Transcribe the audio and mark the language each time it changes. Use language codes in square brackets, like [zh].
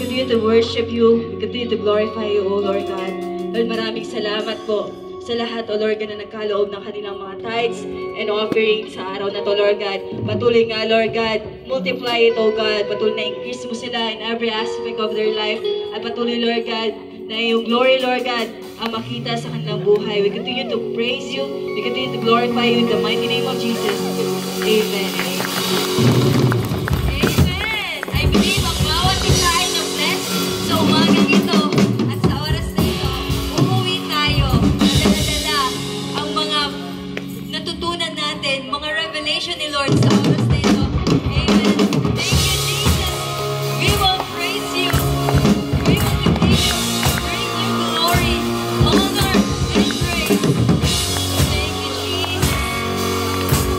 [en] to worship you. We continue to glorify you, O Lord God. [tl] Lord, maraming salamat po sa lahat, O Lord God, na nagkaloob ng kanilang mga tithes and offering sa araw na to, Lord God. Patuloy nga, Lord God, multiply it, O God. Patuloy na increase mo sila [en] in every aspect of their life. [tl] At patuloy, Lord God, na yung glory, Lord God, ang makita sa kanilang buhay. [en] We continue to praise you. We continue to glorify you in the mighty name of Jesus. Jesus. Amen. Amen. [tl] I believe ang bawat isa ay na-bless sa umagang ito at sa oras na ito. Umuwi tayo. Dala-dala ang mga natutunan natin, mga revelation ni Lord sa oras na ito. [en] Amen. Thank you, Jesus. We will praise you. We will continue to bring you glory, honor, and praise. Thank you, Jesus.